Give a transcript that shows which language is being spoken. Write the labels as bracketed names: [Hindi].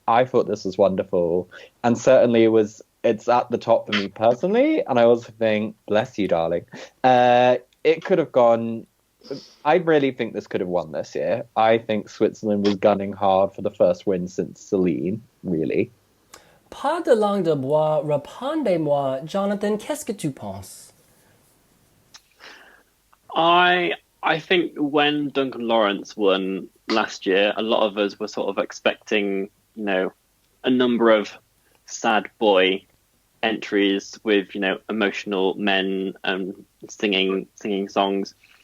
[English] I thought this was wonderful. And certainly it's at the top for me personally. And I also think, bless you, darling, it could have gone... I really think this could have won this year. I think Switzerland was gunning hard for the first win since Celine, really. [French] Pas de langue de bois, répondez-moi. Jonathan, qu'est-ce que tu penses? [English] I think when Duncan Lawrence won last year, a lot of us were sort of expecting, a number of sad boy entries with, emotional men singing songs.